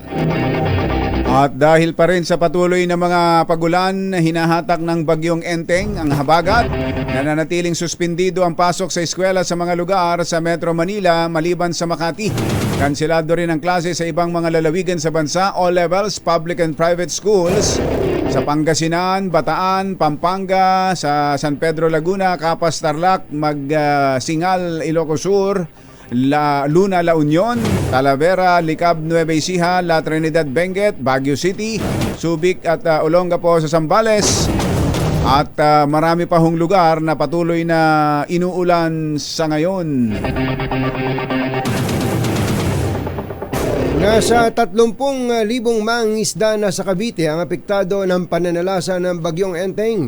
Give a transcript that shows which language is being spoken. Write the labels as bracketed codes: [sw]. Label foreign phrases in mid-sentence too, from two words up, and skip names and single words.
[tl] At dahil pa rin sa patuloy na mga pagulan, hinahatak ng bagyong Enteng ang habagat, nananatiling suspindido ang pasok sa eskwela sa mga lugar sa Metro Manila maliban sa Makati. Kanselado rin ang klase sa ibang mga lalawigan sa bansa, [en] all levels, public and private schools. [tl] Sa Pangasinan, Bataan, Pampanga, sa San Pedro Laguna, Capas Tarlac, Singal, Ilocos Sur, Luna, La Union, Talavera, Licab, Nueva Ecija, La Trinidad, Benguet, Baguio City, Subic at Olongapo sa Zambales. At marami pa hong lugar na patuloy na inuulan sa ngayon. Nasa 30,000 mangingisda na sa Cavite ang apektado ng pananalasa ng bagyong Enteng.